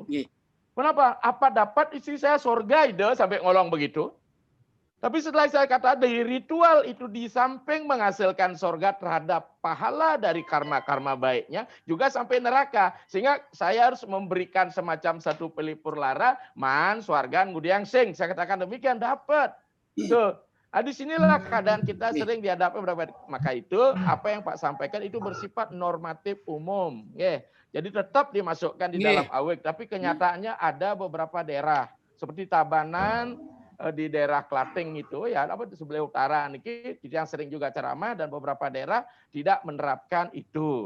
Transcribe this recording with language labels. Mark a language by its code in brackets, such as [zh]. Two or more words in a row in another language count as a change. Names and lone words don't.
[id] Kenapa? Apa dapat istri saya surga ide sampai ngolong begitu? Tapi setelah saya kata dari ritual itu di samping menghasilkan surga terhadap pahala dari karma-karma baiknya, juga sampai neraka. Sehingga saya harus memberikan semacam satu pelipur lara, [ban] man, swargan, ngudiang sing. [id] Saya katakan demikian, dapat. Tuh. Nah, di sinilah keadaan kita sering dihadapi. Maka itu, apa yang Pak sampaikan itu bersifat normatif umum. Jadi tetap dimasukkan di dalam aweg. Tapi kenyataannya ada beberapa daerah. Seperti Tabanan, di daerah Klating itu ya apa di sebelah utara niki yang sering juga ceramah dan beberapa daerah tidak menerapkan itu.